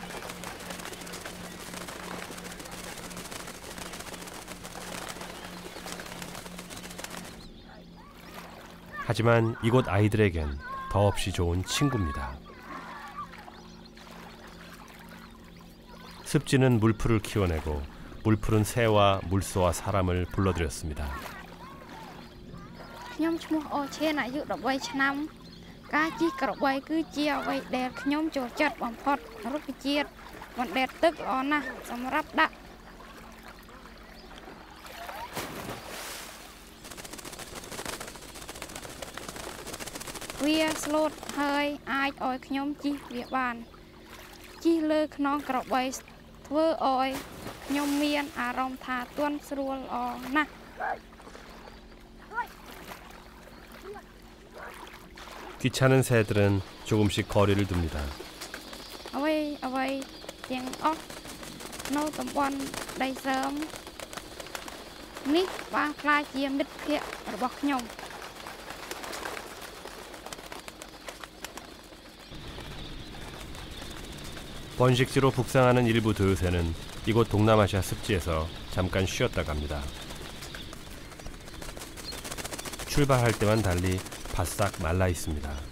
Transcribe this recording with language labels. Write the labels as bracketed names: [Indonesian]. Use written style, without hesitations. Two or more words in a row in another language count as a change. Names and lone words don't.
[Korean] 하지만 이곳 아이들에겐 더없이 좋은 친구입니다. 습지는 물풀을 키워내고 물풀은 새와 물소와 사람을 불러들였습니다. [Khmer] ខ្ញុំឈ្មោះអូឆេនអាយុ13ឆ្នាំការជិះក្របីគឺជាអ្វីដែលខ្ញុំចូលចិត្តបំផុតរុក្ខជាតិបណ្ដែតទឹកល្អណាស់សម្រាប់ដាក់វាស្លូតហើយអាចឲ្យខ្ញុំជិះវាបានជិះលើខ្នងក្របីធ្វើឲ្យខ្ញុំមានអារម្មណ៍ថាទន់ស្រួលល្អណាស់ [Korean] 귀찮은 새들은 조금씩 거리를 둡니다. [Khmer] អ្វីទាំងអស់នៅតំបន់ដីសើមនេះបានខ្លាចជាមិត្តភក្តិរបស់ខ្ញុំ [Korean] 번식지로 북상하는 일부 도요새는 이곳 동남아시아 습지에서 잠깐 쉬었다 갑니다. 출발할 때만 달리 바싹 말라 있습니다.